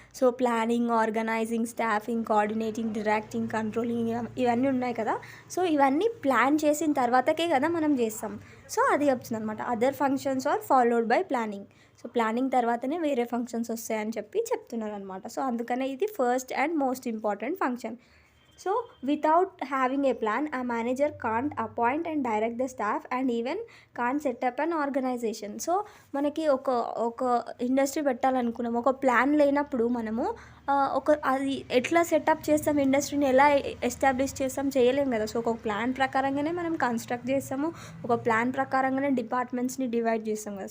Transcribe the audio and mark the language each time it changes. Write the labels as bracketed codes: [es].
[te] So planning, organising, staffing, coordinating, directing, controlling, ఇవన్నీ ఉన్నాయి కదా. సో ఇవన్నీ ప్లాన్ చేసిన తర్వాతకే కదా మనం చేస్తాం. సో అది చెప్తుంది అనమాట, [en] Other functions are followed by planning. [te] So planning తర్వాతనే వేరే ఫంక్షన్స్ వస్తాయని చెప్తున్నారు అనమాట. సో అందుకనే ఇది [en] First and most important function. So without having a plan a manager can't appoint and direct the staff and even can't set up an organization. [te] So మనకి ఒక industry పెట్టాలనుకున్నాం, ఒక ప్లాన్ లేనప్పుడు మనము అది ఎట్లా సెటప్ చేస్తాం, ఇండస్ట్రీని ఎలా ఎస్టాబ్లిష్ చేస్తాం, చేయలేం కదా. సో ఒక ప్లాన్ ప్రకారంగానే మనం కన్స్ట్రక్ట్ చేస్తాము, ఒక ప్లాన్ ప్రకారంగానే డిపార్ట్మెంట్స్ని డివైడ్ చేస్తాం కదా.